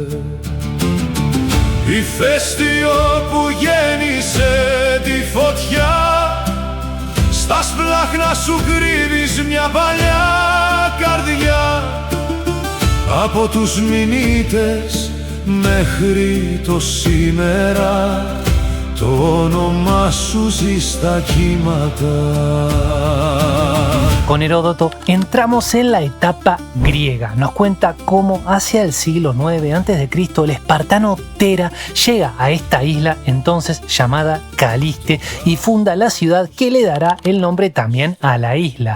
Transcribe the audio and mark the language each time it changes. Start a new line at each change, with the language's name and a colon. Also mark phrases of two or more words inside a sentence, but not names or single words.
Greek: Ηφαίστειο που γέννησε τη φωτιά στα σπλάχνα σου κρύβεις μια παλιά καρδιά από τους μηνύτες μέχρι το σήμερα το όνομά σου ζει στα κύματα.
Spanish: Con Heródoto entramos en la etapa griega. Nos cuenta cómo hacia el siglo IX a.C. el espartano Tera llega a esta isla entonces llamada Caliste y funda la ciudad que le dará el nombre también a la isla.